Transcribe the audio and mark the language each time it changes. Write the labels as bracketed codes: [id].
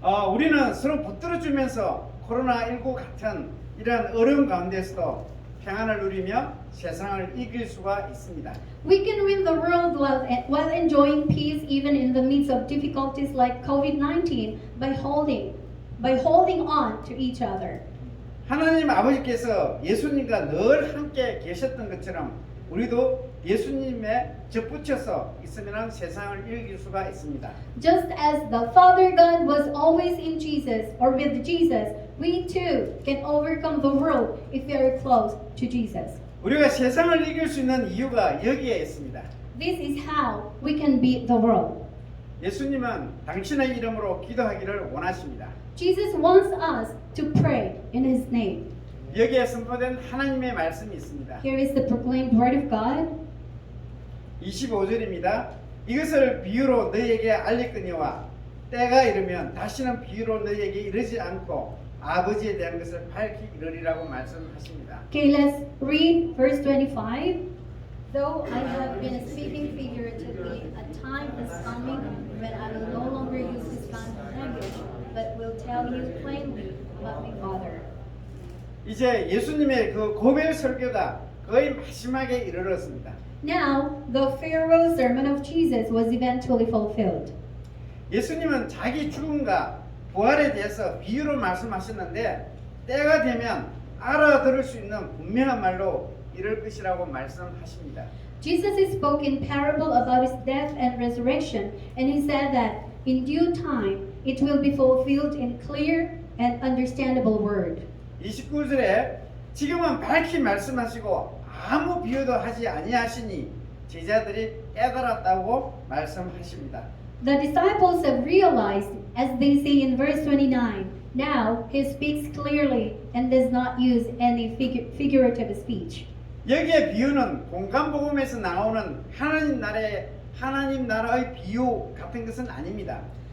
[ko] 우리는 서로 붙들어주면서 코로나19 같은 이러한 어려운 가운데서도 평안을 누리며 세상을 이길 수가 있습니다. [en] We can win the world while enjoying peace even in the midst of difficulties like COVID-19 by holding on to each other. [ko] 하나님 아버지께서 예수님과 늘 함께 계셨던 것처럼 우리도 예수님에 접붙여서 있으면 세상을 이길 수가 있습니다. [en] Just as the Father God was always in Jesus or with Jesus, we too can overcome the world if we are close to Jesus. [ko] 우리가 세상을 이길 수 있는 이유가 여기에 있습니다. [en] This is how we can beat the world. [ko] 예수님은 당신의 이름으로 기도하기를 원하십니다. [en] Jesus wants us to pray in His name. [ko] 여기에 선포된 하나님의 말씀이 있습니다. [en] Here is the proclaimed word of God. [ko] 25절입니다. 이것을 비유로 너희에게 알릴거니와 때가 이르면 다시는 비유로 너희에게 이르지 않고 아버지에 대한 것을 밝히 이르리라고 말씀하십니다. [en] Okay, let's read verse 25. Though I have been speaking figuratively, a time is coming when I will no longer use this kind of language, but will tell you plainly about my Father. [ko] 이제 예수님의 그 고별 설교가 거의 마지막에 이르렀습니다. [en] Now, the farewell sermon of Jesus was eventually fulfilled. [ko] 예수님은 자기 죽음과 부활에 대해서 비유로 말씀하셨는데 때가 되면 알아들을 수 있는 분명한 말로 이럴 것이라고 말씀하십니다. [en] Jesus spoke in parable about His death and resurrection, and He said that in due time it will be fulfilled in clear and understandable word. [ko] 29절에 지금은 밝히 말씀하시고 아무 비유도 하지 아니하시니 제자들이 깨달았다고 말씀하십니다. [en] The disciples have realized, as they say in verse 29, now He speaks clearly and does not use any figurative speech. [ko] 여기에 비유는 공간복음에서 나오는 하나님 나라의 비유 같은 것은 아닙니다.